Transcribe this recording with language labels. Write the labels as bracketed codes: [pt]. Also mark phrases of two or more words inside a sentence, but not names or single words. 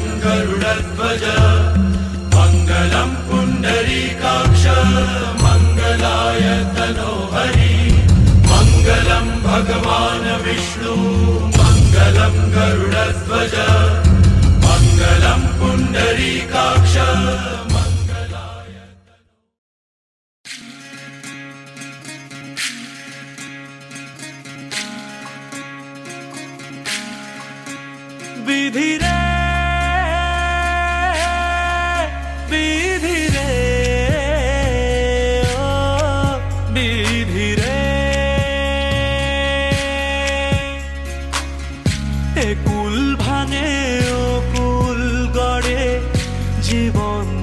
[sa] गरुडध्वज मङ्गलं पुण्डरीकाक्ष मङ्गलाय तनोहरि मङ्गलं भगवान् विष्णु मङ्गलं गरुडध्वज मङ्गलं पुण्डरीकाक्ष मङ्गलाय [bn] বিধি রে বিধি রে ও বিধি রে এ কুল ভাঙে ও কুল গড়ে জীবন